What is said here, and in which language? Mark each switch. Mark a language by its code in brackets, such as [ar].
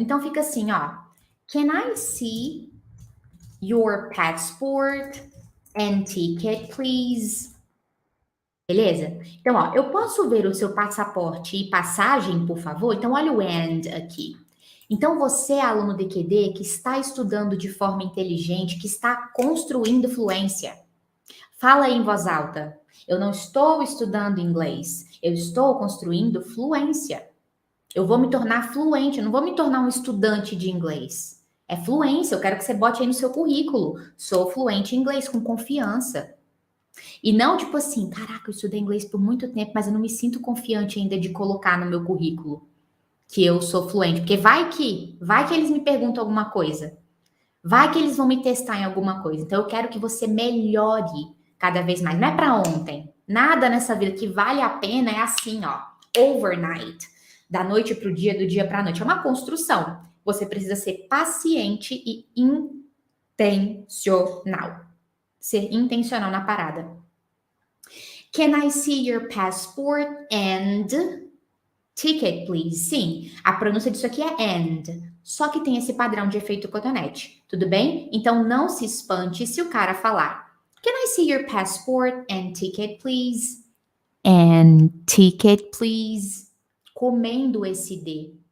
[pt] Então, fica assim, [en] Can I see your passport and ticket, please? [pt] Beleza? Então, eu posso ver o seu passaporte e passagem, por favor? Então, olha o and aqui. Então, você, aluno DQD, que está estudando de forma inteligente, que está construindo fluência, fala aí em voz alta. Eu não estou estudando inglês, eu estou construindo fluência. Eu vou me tornar fluente, eu não vou me tornar um estudante de inglês. É fluência, eu quero que você bote aí no seu currículo. Sou fluente em inglês, com confiança. E não tipo assim, caraca, eu estudei inglês por muito tempo, mas eu não me sinto confiante ainda de colocar no meu currículo que eu sou fluente, porque vai que eles me perguntam alguma coisa. Vai que eles vão me testar em alguma coisa. Então eu quero que você melhore cada vez mais. Não é para ontem. Nada nessa vida que vale a pena é assim, ó, overnight, da noite para o dia, do dia para a noite. É uma construção. Você precisa ser paciente e intencional. Ser intencional na parada. [en] Can I see your passport and ticket, please? [pt] Sim, a pronúncia disso aqui é and. Só que tem esse padrão de efeito cotonete. Tudo bem? Então não se espante se o cara falar [en] Can I see your passport and ticket, please? And ticket, please. [pt] Comendo esse D.